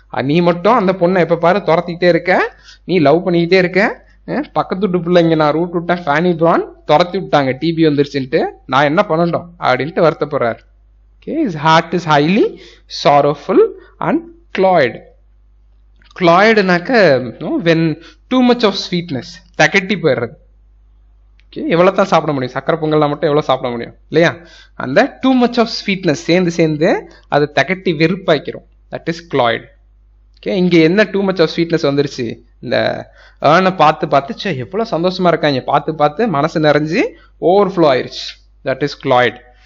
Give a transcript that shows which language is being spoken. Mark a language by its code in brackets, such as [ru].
[ta] நீ மட்டும் அந்த பொண்ணை எப்போ பாரு துரத்திக்கிட்டே இருக்க, நீ லவ் பண்ணிக்கிட்டே இருக்க, பக்கத்து வீட்டு பிள்ளைங்க நான் ரூட் விட்டேன், ஃபேனி பிரான் துரத்தி விட்டாங்க, டிபி வந்துருச்சுன்ட்டு, நான் என்ன பண்ணட்டும் அப்படின்ட்டு வருத்தப்படுறாரு. [en] Okay, his heart is highly sorrowful and cloyed. Cloyedனாக்க when too much of sweetness, [ta] தகட்டி போயிடுறது. எவ்வளோ தான் சாப்பிட முடியும், சக்கரை பொங்கல்லாம் மட்டும் எவ்வளோ சாப்பிட முடியும் இல்லையா? அந்த டூ மச் ஆஃப் ஸ்வீட்னஸ் சேர்ந்து அது தகட்டி வெறுப்பாய்க்கிறோம். [en] That is cloyed. [ta] ஓகே, இங்கே என்ன டூ மச் ஆஃப் ஸ்வீட்னஸ் வந்துருச்சு, இந்த ஏர்னை பார்த்து எவ்வளோ சந்தோஷமா இருக்காங்க, பார்த்து மனசு நிறைஞ்சு ஓவர்ஃப்ளோ ஆயிடுச்சு. [en] That is cloyed.